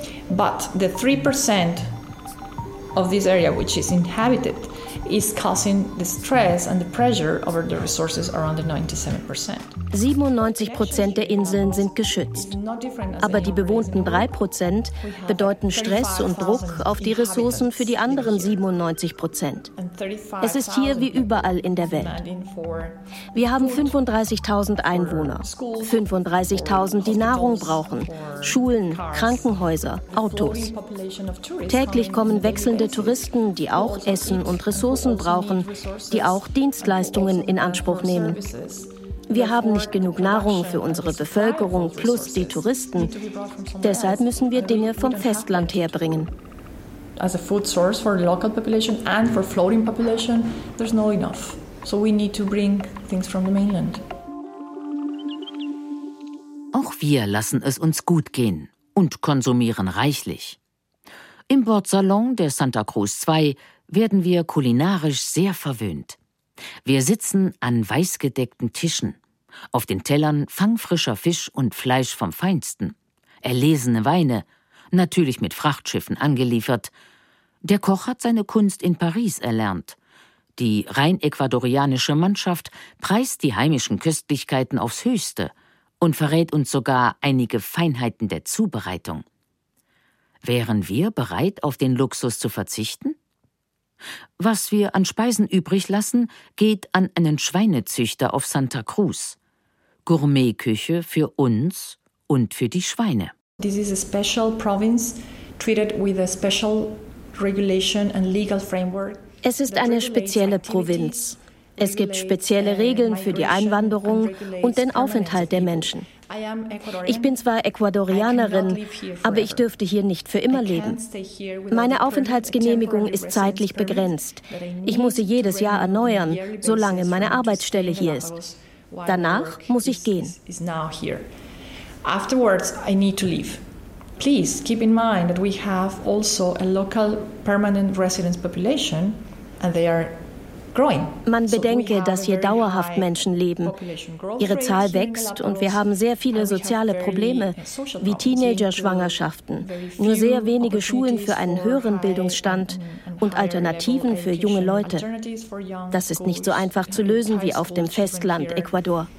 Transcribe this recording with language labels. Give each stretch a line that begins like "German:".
English: But the 3% of this area which is inhabited is causing the stress and the pressure over the resources around the 97%.
German: 97% der Inseln sind geschützt. Aber die bewohnten 3% bedeuten Stress und Druck auf die Ressourcen für die anderen 97%. Es ist hier wie überall in der Welt. Wir haben 35.000 Einwohner, 35.000, die Nahrung brauchen, Schulen, Krankenhäuser, Autos. Täglich kommen wechselnde Touristen, die auch Essen und Ressourcen brauchen, die auch Dienstleistungen in Anspruch nehmen. Wir haben nicht genug Nahrung für unsere Bevölkerung plus die Touristen. Deshalb müssen wir Dinge vom Festland herbringen.
English: As a food source for the local population and for floating population, there's not enough. So we need to bring things from the mainland.
German: Auch wir lassen es uns gut gehen und konsumieren reichlich. Im Bordsalon der Santa Cruz 2 werden wir kulinarisch sehr verwöhnt. Wir sitzen an weißgedeckten Tischen. Auf den Tellern fangfrischer Fisch und Fleisch vom Feinsten. Erlesene Weine, natürlich mit Frachtschiffen angeliefert. Der Koch hat seine Kunst in Paris erlernt. Die rein ecuadorianische Mannschaft preist die heimischen Köstlichkeiten aufs Höchste und verrät uns sogar einige Feinheiten der Zubereitung. Wären wir bereit, auf den Luxus zu verzichten? Was wir an Speisen übrig lassen, geht an einen Schweinezüchter auf Santa Cruz. Gourmetküche für uns und für die Schweine.
English: This is a special province treated with a special regulation and legal framework.
German: Es ist eine spezielle Provinz. Es gibt spezielle Regeln für die Einwanderung und den Aufenthalt der Menschen. Ich bin zwar Ecuadorianerin, aber ich dürfte hier nicht für immer leben. Meine Aufenthaltsgenehmigung ist zeitlich begrenzt. Ich muss sie jedes Jahr erneuern, solange meine Arbeitsstelle hier ist. Danach muss ich gehen.
English: Afterwards, I need to leave. Please keep in mind that we have also a local permanent residence population and they are
German: Man bedenke, dass hier dauerhaft Menschen leben. Ihre Zahl wächst und wir haben sehr viele soziale Probleme, wie Teenager-Schwangerschaften, nur sehr wenige Schulen für einen höheren Bildungsstand und Alternativen für junge Leute. Das ist nicht so einfach zu lösen wie auf dem Festland Ecuador.